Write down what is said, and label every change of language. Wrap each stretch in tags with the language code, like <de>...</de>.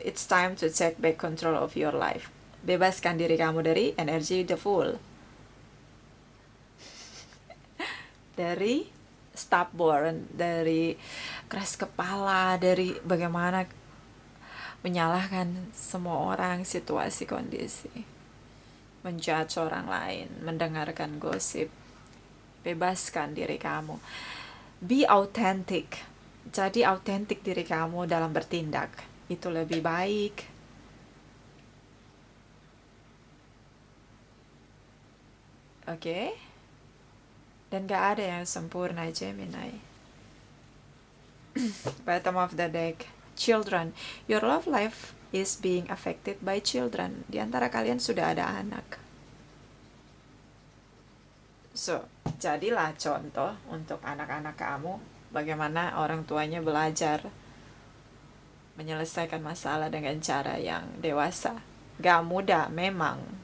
<en>It's time to take back control of your life.</en> <id>Bebaskan diri kamu dari energi the fool, dari stubborn, dari keras kepala, dari bagaimana menyalahkan semua orang, situasi, kondisi, menjudge orang lain, mendengarkan gosip. Bebaskan diri kamu.</id> <en>Be authentic.</en> <id>Jadi autentik diri kamu dalam bertindak. Itu lebih baik. Oke? Dan gak ada yang sempurna Gemini.</id> <en>Bottom of the deck, children. Your love life is being affected by children.</en> <id>Di antara kalian sudah ada anak. So, jadilah contoh untuk anak-anak kamu bagaimana orang tuanya belajar menyelesaikan masalah dengan cara yang dewasa. Gak mudah memang.</id>